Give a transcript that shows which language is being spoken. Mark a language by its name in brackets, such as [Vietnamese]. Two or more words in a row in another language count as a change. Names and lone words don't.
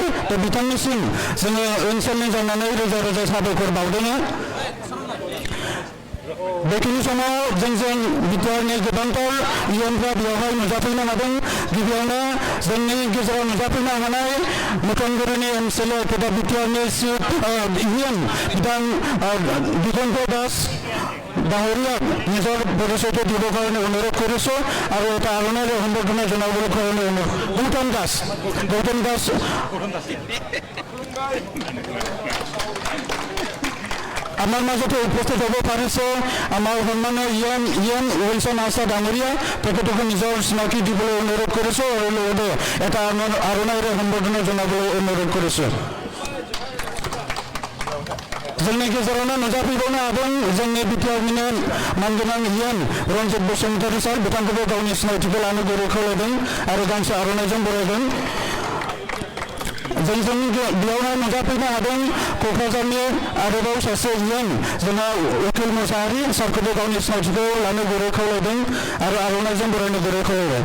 [Bodo] दा बिथांनिसिम जोङो ओनसोलनि जानानै रोजा रोजा साबायखर बावदों। बेखिनि समाव जोंजों बिटिआरनि गोबांथार इयुनफ्रा बेवहाय नुजाफैनो हादों। गिबियावनो जोंनि गेजेराव नुजाफैनो हानाय मथनगुरिनि एमसिएलए तथा बिटिआरनि चिफ इउएन बिथां [Assamese] দিগন্ত দাস ডাঙৰীয়া নিজৰ পৰিচয়টো দিবৰ কাৰণে অনুৰোধ কৰিছোঁ আৰু এটা আৰণেৰে সম্বৰ্ধনা জনাবলৈ কাৰণে গৌতম দাস আমাৰ মাজতে উপস্থিত হ'ব পাৰিছে আমাৰ সন্মানীয় ইএন উইলছন আছা ডাঙৰীয়া। তেখেতকো নিজৰ চিনাকি দিবলৈ অনুৰোধ কৰিছোঁ আৰু লগতে এটা আৰণেৰে সম্বৰ্ধনা জনাবলৈ অনুৰোধ কৰিছোঁ। [Bodo] जोंनि गेजेरावनो नुजाफैबावनो हादों जोंनि बिटिआरनिनो मानगोनां इएन रन्जित बसुमतारी सार। बिथांखौबो गावनि सिनायथिखौ लानो गुरै खावलायदों आरो गांसे आर'नाइजों बरायदों। जोंजों बेयावहाय नुजाफैनो हादों क'क्राझारनि आरोबाव सासे इएन जोंहा उकिल मुसाहारि सारखौबो गावनि सिनायथिखौ लानो गुरै खावलायदों आरो आर'नाइजों बरायनो गुरै खावलायबाय।